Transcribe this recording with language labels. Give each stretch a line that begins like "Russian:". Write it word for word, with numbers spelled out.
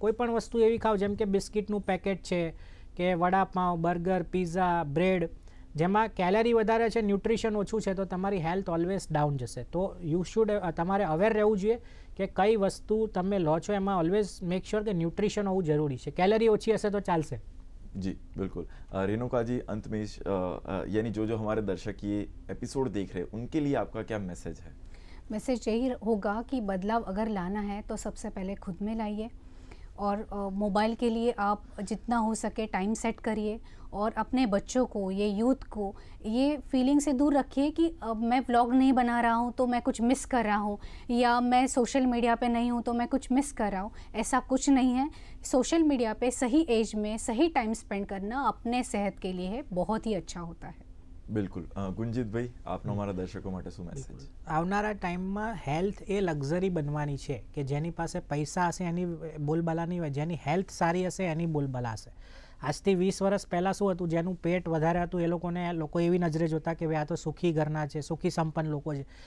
Gujarati: કોઈપણ વસ્તુ એવી ખાઓ જેમ કે બિસ્કિટનું પેકેટ છે કે વડાપાઉં, બર્ગર, પીઝા, બ્રેડ, જેમાં કેલરી વધારે છે, ન્યુટ્રિશન ઓછું છે, તો તમારી હેલ્થ ઓલવેઝ ડાઉન જશે. તો
English: you should,
Gujarati: તમારે અવેર રહેવું જોઈએ કે કઈ વસ્તુ તમે લો છો એમાં
English: always make sure
Gujarati: કે ન્યુટ્રિશન હોવું જરૂરી છે. કેલરી ઓછી હશે તો ચાલશે.
Hindi: जी बिल्कुल रेणुका जी, अंत में यानी जो जो हमारे दर्शक ये एपिसोड देख रहे हैं उनके लिए आपका क्या मैसेज है? मैसेज यही होगा कि बदलाव अगर लाना है तो सबसे पहले खुद में लाइए, और मोबाइल के लिए आप जितना हो सके टाइम सेट करिए, और अपने बच्चों को, ये यूथ को ये फीलिंग से दूर रखिए कि अब मैं व्लॉग नहीं बना रहा हूँ तो मैं कुछ मिस कर रहा हूँ, या मैं सोशल मीडिया पे नहीं हूँ तो मैं कुछ मिस कर रहा हूँ. ऐसा कुछ नहीं है. सोशल मीडिया पे सही एज में सही टाइम स्पेंड करना अपने सेहत के लिए बहुत ही अच्छा होता है.
Gujarati: બિલકુલ ગુંજીત ભાઈ, આપનો અમારા દર્શકો માટે શું મેસેજ? આવનારા ટાઈમમાં હેલ્થ એ લક્ઝરી બનવાની છે કે જેની પાસે પૈસા હશે એની બોલબાલા નહીં હોય, જેની હેલ્થ સારી હશે એની બોલબાલા હશે. આજથી વીસ વર્ષ પહેલાં શું હતું, જેનું પેટ વધારે હતું એ લોકોને લોકો એવી નજરે જોતા કે ભાઈ આ તો સુખી ઘરના છે, સુખી સંપન્ન લોકો છે.